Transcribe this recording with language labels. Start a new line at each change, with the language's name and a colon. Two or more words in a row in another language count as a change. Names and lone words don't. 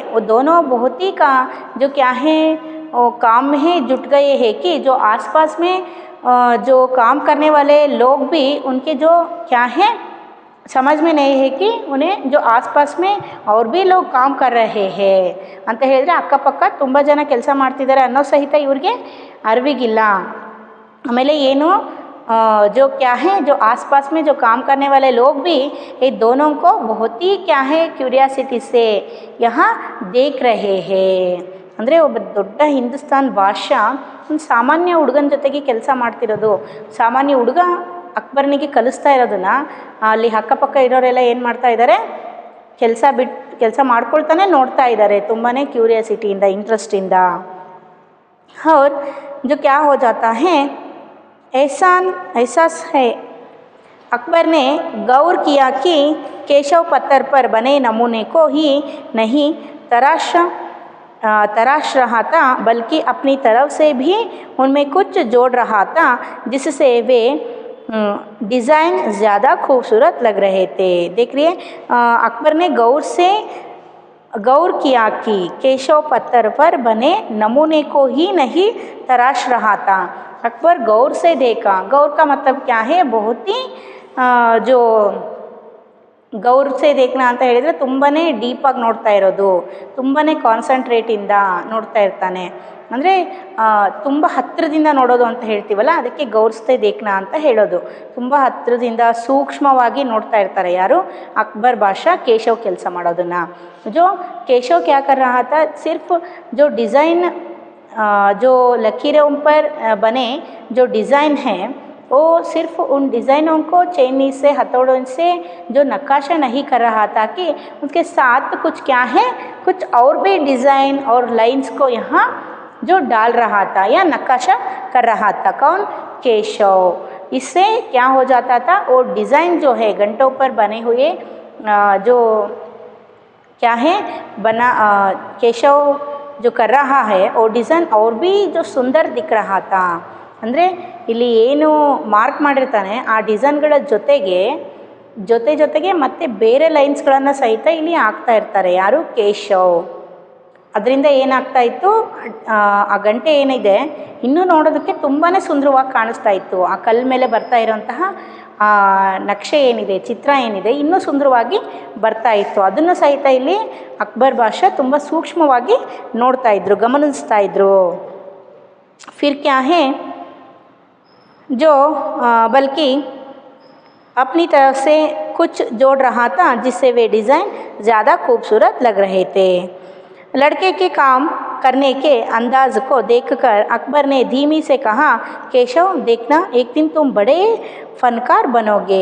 Hindi: वो दोनों बहुत ही जो क्या है वो काम में जुट गए हैं कि जो आसपास में जो काम करने वाले लोग भी उनके जो क्या है समझ में नहीं है कि उन्हें जो आसपास में और भी लोग काम कर रहे हैं
Kannada: ಅಂತ ಹೇಳಿದ್ರೆ ಅಕ್ಕಪಕ್ಕ ತುಂಬ ಜನ ಕೆಲಸ ಮಾಡ್ತಿದ್ದಾರೆ ಅನ್ನೋ ಸಹಿತ ಇವ್ರಿಗೆ ಅರಿವಿಗಿಲ್ಲ।
Hindi: ಆಮೇಲೆ ಏನು जो क्या है जो आसपास में जो काम करने वाले लोग भी ये दोनों को बहुत ही क्या है क्यूरियासिटी से यहाँ देख रहे हैं।
Kannada: ಅಂದರೆ ಒಬ್ಬ ದೊಡ್ಡ ಹಿಂದೂಸ್ತಾನ್ ಬಾದಶಾ ಒಂದು ಸಾಮಾನ್ಯ ಹುಡುಗನ ಜೊತೆಗೆ ಕೆಲಸ ಮಾಡ್ತಿರೋದು, ಸಾಮಾನ್ಯ ಹುಡುಗ ಅಕ್ಬರ್ನಿಗೆ ಕಲಿಸ್ತಾ ಇರೋದನ್ನ ಅಲ್ಲಿ ಅಕ್ಕಪಕ್ಕ ಇರೋರೆಲ್ಲ ಏನು ಮಾಡ್ತಾ ಇದ್ದಾರೆ, ಕೆಲಸ ಮಾಡ್ಕೊಳ್ತಾನೆ ನೋಡ್ತಾ ಇದ್ದಾರೆ ತುಂಬಾ ಕ್ಯೂರಿಯಾಸಿಟಿಯಿಂದ, ಇಂಟ್ರೆಸ್ಟಿಂದ।
Hindi: और जो क्या हो जाता है, एहसास है अकबर ने गौर किया कि केशव पत्थर पर बने नमूने को ही नहीं तराश रहा था, बल्कि अपनी तरफ से भी उनमें कुछ जोड़ रहा था जिससे वे डिज़ाइन ज़्यादा खूबसूरत लग रहे थे। देख रही है, अकबर ने गौर किया कि केशव पत्थर पर बने नमूने को ही नहीं तराश रहा था। अकबर गौर से देखा, गौर का मतलब क्या है, बहुत ही जो गौर से देखना
Kannada: ಅಂತ ಹೇಳಿದರೆ ತುಂಬಾ ಡೀಪಾಗಿ ನೋಡ್ತಾ ಇರೋದು, ತುಂಬಾ ಕಾನ್ಸಂಟ್ರೇಟಿಂದ ನೋಡ್ತಾ ಇರ್ತಾನೆ, ಅಂದರೆ ತುಂಬ ಹತ್ತಿರದಿಂದ ನೋಡೋದು ಅಂತ ಹೇಳ್ತೀವಲ್ಲ, ಅದಕ್ಕೆ
Hindi: गौरसे देखना
Kannada: ಅಂತ ಹೇಳೋದು। ತುಂಬ ಹತ್ತಿರದಿಂದ ಸೂಕ್ಷ್ಮವಾಗಿ ನೋಡ್ತಾ ಇರ್ತಾರೆ ಯಾರು, ಅಕ್ಬರ್ ಬಾದಶಾ ಕೇಶವ್ ಕೆಲಸ ಮಾಡೋದನ್ನು।
Hindi: जो केशव क्या कर रहा था, सिर्फ जो डिज़ाइन जो लकीरों पर बने जो डिज़ाइन हैं वो सिर्फ उन डिज़ाइनों को चैनी से हथौड़ों से जो नक्काशा नहीं कर रहा था कि उसके साथ कुछ क्या है, कुछ और भी डिज़ाइन और लाइंस को यहाँ जो डाल रहा था या नक्काशा कर रहा था। कौन, केशव। इससे क्या हो जाता था, वो डिज़ाइन जो है घंटों पर बने हुए जो क्या है बना केशव जो कर रहा है वो डिज़ाइन और भी जो सुंदर दिख रहा था।
Kannada: ಅಂದರೆ ಇಲ್ಲಿ ಏನು ಮಾರ್ಕ್ ಮಾಡಿರ್ತಾನೆ ಆ ಡಿಸೈನ್ಗಳ ಜೊತೆಗೆ ಮತ್ತೆ ಬೇರೆ ಲೈನ್ಸ್ಗಳನ್ನು ಸಹಿತ ಇಲ್ಲಿ ಹಾಕ್ತಾ ಇರ್ತಾರೆ ಯಾರು, ಕೇಶವ್। ಅದರಿಂದ ಏನಾಗ್ತಾ ಇತ್ತು, ಆ ಗಂಟೆ ಏನಿದೆ ಇನ್ನೂ ನೋಡೋದಕ್ಕೆ ತುಂಬಾ ಸುಂದರವಾಗಿ ಕಾಣಿಸ್ತಾ ಇತ್ತು। ಆ ಕಲ್ಲ ಮೇಲೆ ಬರ್ತಾ ಇರೋಂತಹ ನಕ್ಷೆ ಏನಿದೆ, ಚಿತ್ರ ಏನಿದೆ ಇನ್ನೂ ಸುಂದರವಾಗಿ ಬರ್ತಾ ಇತ್ತು। ಅದನ್ನು ಸಹಿತ ಇಲ್ಲಿ ಅಕ್ಬರ್ ಬಾದಶಾ ತುಂಬ ಸೂಕ್ಷ್ಮವಾಗಿ ನೋಡ್ತಾ ಇದ್ರು, ಗಮನಿಸ್ತಾ ಇದ್ರು।
Hindi: फिर क्या है जो बल्कि अपनी तरफ से कुछ जोड़ रहा था जिससे वे डिज़ाइन ज़्यादा खूबसूरत लग रहे थे। लड़के के काम करने के अंदाज को देखकर अकबर ने धीमी से कहा, केशव देखना एक दिन तुम बड़े फनकार बनोगे।